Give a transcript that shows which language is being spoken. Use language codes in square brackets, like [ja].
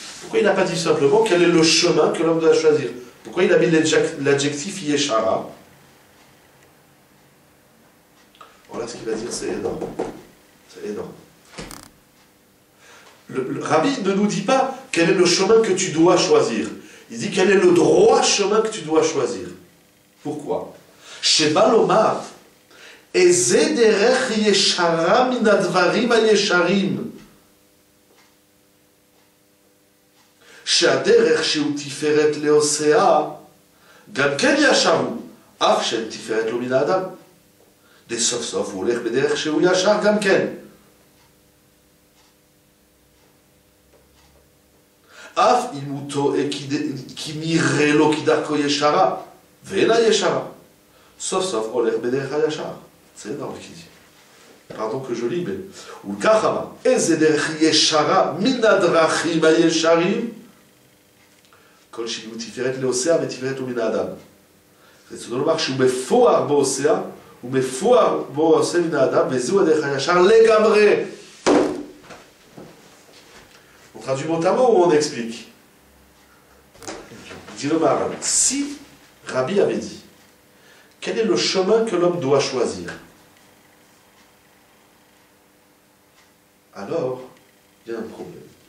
[fr] Pourquoi il n'a pas dit simplement quel est le chemin que l'homme doit choisir? Pourquoi il a mis l'adjectif Yeshara? Voilà ce qu'il va dire, c'est énorme. C'est énorme. Le Rabbi ne nous dit pas quel est le chemin que tu dois choisir. Il dit quel est le droit chemin que tu dois choisir. Pourquoi? [he] Sheba lomar eze derech yeshara min advarim hayesharim שהדרך שהוא תפארת לעושיה גם כן ישרו, אף שאין תפארת לו מן האדם. לסוף סוף הוא הולך בדרך שהוא ישר גם כן. אף אם הוא טועה כי נראה לו כדרכו ישרה, ואינה ישרה. סוף סוף הולך בדרך הישר. [fr] זה énorme qui dit. Pardon que je lis, mais... [he] ולכך אמר, איזה דרך ישרה מן הדרכים הישרים? כל שהיא תפארת לעושיה ותפארת לו מן האדם. רצונו לומר שהוא מפואר בעושיה, הוא מפואר בו עושה מן האדם, וזהו הדרך הישר לגמרי. [fr] On traduit mot à mot ou on explique? Dit le Maharal, si Rabbi avait dit quel est le chemin que l'homme doit choisir, alors il y a un problème.